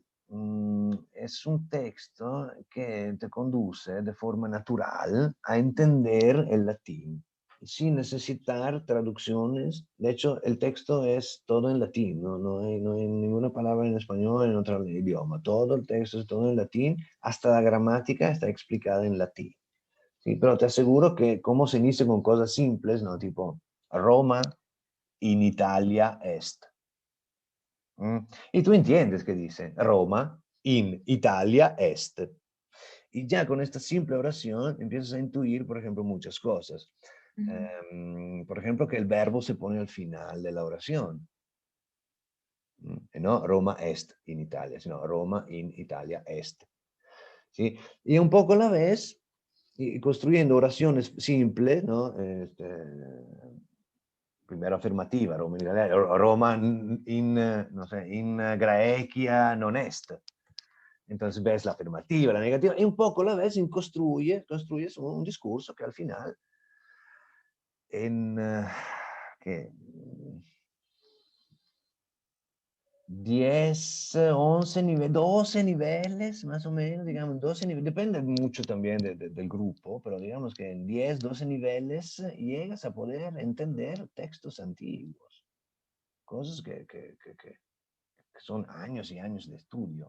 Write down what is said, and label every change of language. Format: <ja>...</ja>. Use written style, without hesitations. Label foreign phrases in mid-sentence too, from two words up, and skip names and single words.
<es>Es un texto que te conduce de forma natural a entender el latín, sin necesitar traducciones. De hecho, el texto es todo en latín, no hay ninguna palabra en español en otro idioma. Todo el texto es todo en latín, hasta la gramática está explicada en latín. Sí, pero te aseguro que como se inicia con cosas simples, ¿no?</es> <la>Tipo, Roma in Italia est.</la> <es>Y tú entiendes que dice</es> <la>Roma in Italia est.</la> <es>Y ya con esta simple oración empiezas a intuir, por ejemplo, muchas cosas. ujú. Por ejemplo, que el verbo se pone al final de la oración.</es> <la>No Roma est in Italia, sino Roma in Italia est.</la> <es>¿Sí? Y un poco a la vez, y construyendo oraciones simples, ¿no? Primero afirmativa, Roma no sé,</es> <la>in Graecia non est.</la> <es>Entonces ves la afirmativa, la negativa, y un poco la ves y construyes un discurso que al final, en 10, 11 niveles, 12 niveles más o menos, digamos, 12 niveles, depende mucho también del grupo, pero digamos que en 10, 12 niveles llegas a poder entender textos antiguos, cosas que son años y años de estudio.</es>